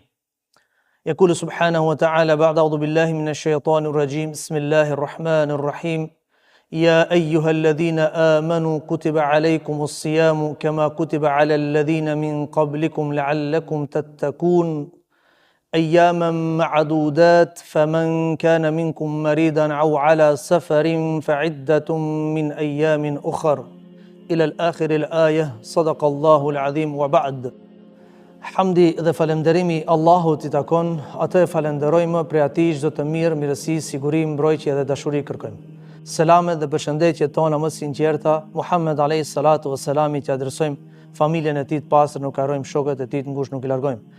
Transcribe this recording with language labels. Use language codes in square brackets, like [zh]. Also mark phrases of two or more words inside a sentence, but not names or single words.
[ar] يقول سبحانه وتعالى بعد أعوذ بالله من الشيطان الرجيم بسم الله الرحمن الرحيم يا أيها الذين آمنوا كتب عليكم الصيام كما كتب على الذين من قبلكم لعلكم تتقون أياما معدودات فمن كان منكم مريضا أو على سفر فعدة من أيام أخر إلى الآخر الآية صدق الله العظيم وبعد. [sq] Hamdi dhe falënderimi Allahut i takon, atë e falenderojmë për ati çdo të mirë, mirësi, siguri, mbrojtje dhe dashuri kërkojmë. Selamet dhe përshëndetjet tona më sinqerta, Muhammed [ar] عليه الصلاة والسلام, [sq] që adresojmë familjen e tij të pastër, nuk harrojmë shokët e tij të ngushtë, nuk i largojmë.